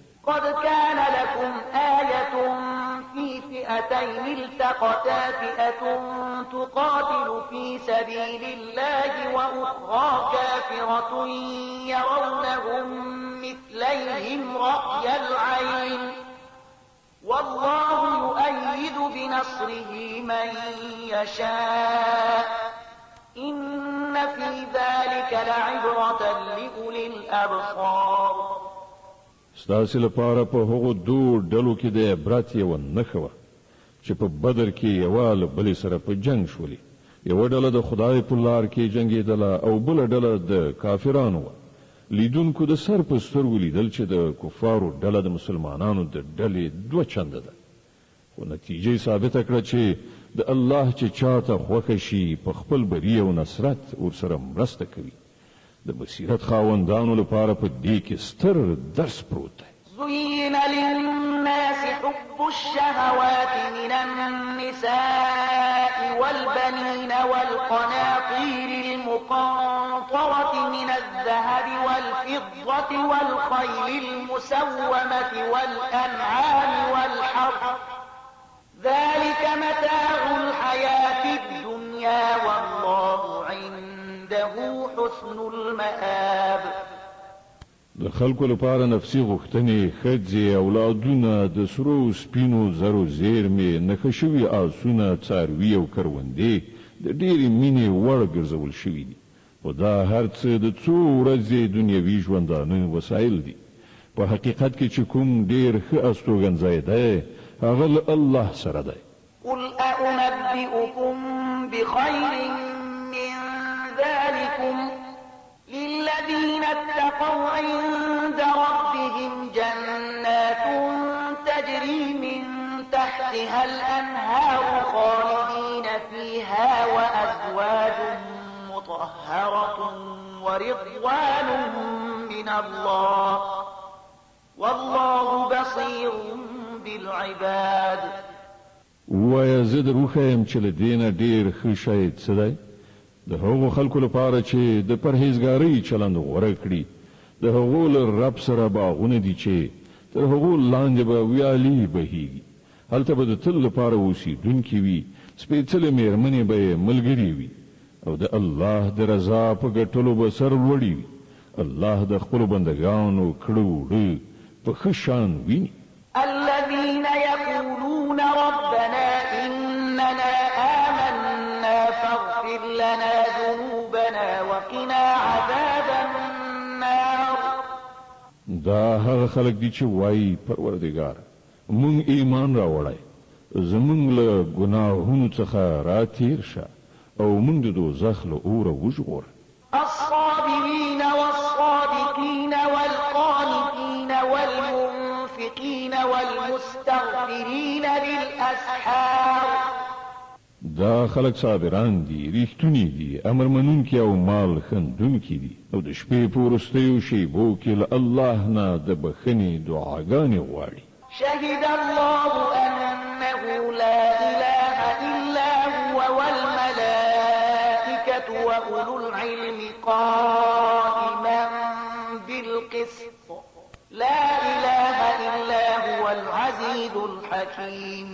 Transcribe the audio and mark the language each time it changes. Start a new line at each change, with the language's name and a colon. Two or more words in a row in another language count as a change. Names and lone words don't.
Arabic: قد كان لكم آية في فئتين التقتا فئة تقاتل في سبيل الله وأخرى كافرة يرونهم مثليهم رأي العين والله يؤيد بنصره من يشاء إن في ذلك لعبرة لأولي الأبصار.
Pashto: ستاسې لپاره په هغو دو ډلو کې د عبرت یوه نښه وه چې په بدر کې یوه له بلې سره په جنګ شولې. یوه ډله د خدای په لار کې جنګېدله او بله ډله د کافرانو وه. لیدونکو د سر په سترګو لیدل چې د کفارو ډله د مسلمانانو د ډلې 2 چنده ده، خو نتیجه یې ثابته کړه چې د الله چې چاته خوښه شي په خپل بری او نصرت ورسره مرسته کوي. د بصیرت خاوندانو لپاره په دې کې ستر درس پروت دی.
Arabic: زين للناس حب الشهوات من النساء والبنين والقناطير المقنطرة من الذهب والفضة والخيل المسومة والأنعام والحرث ذلك متاع الحياة الدنيا والله عنده حسن المآب.
Pashto: د خلکو لپاره نفسي غوښتنې ښځې اولادونه د سرو سپینو زرو زیرمې نښه شوي آسونه څاروي او کروندې د ډېرې مینې وړ ګرځول شوي دي، خو دا هر څه د څو ورځې دنیوي ژوندانه وسایل دي. په حقیقت کې چې کوم ډېر ښه استوګنځی دی هغه له الله سره دی.
Arabic: قل أأنبئكم بخير من ذلكم للذين اتقوا عند ربهم جنات تجري من تحتها الأنهار خالدين فيها وأزواج مطهرة ورضوان من الله والله بصير بالعباد.
Pashto: ووایا زه در وښیم چې له دې نه ډېر ښه شی څه دی؟ د هغو خلکو لپاره چې د پرهیزګارۍ چلند غوره کړي، د هغو له رب سره باغونه دي چې تر هغو لاندې به ویالې بهیږي، هلته به د تل لپاره اوسېدونکي وي، سپېڅلې مېرمنې به یې ملګرې وي او د الله د رضا په ګټلو به سر لوړي وي. الله د خپلو بندګانو کړه وړه په ښه شان ویني.
Arabic: الذين يقولون ربنا إننا آمنا فاغفر لنا ذنوبنا وقنا عذاب النار.
Pashto: دا هغه خلک دي چې وایي پروردګار مونږ ایمان راوړی، زمونږ له ګناهونو څخه راتېر شه او مونږ د دوزخ له اوره وژغوره.
Arabic: الصابرين والصادقين والقانتين والمنفقين والمستغفرين بالأسحار.
Pashto: دا خلق صابران دي، ریښتونی دي، امر منونکي او مال خندونکي دي او د شپې په وروستیو شیبو کې له الله نه د بخښنې دعاګانې غواړي.
Arabic: شهد الله أنه لا إله إلا هو والملائكة وأولو العلم قائما بالقسط لا إله إلا هو العزيز الحكيم.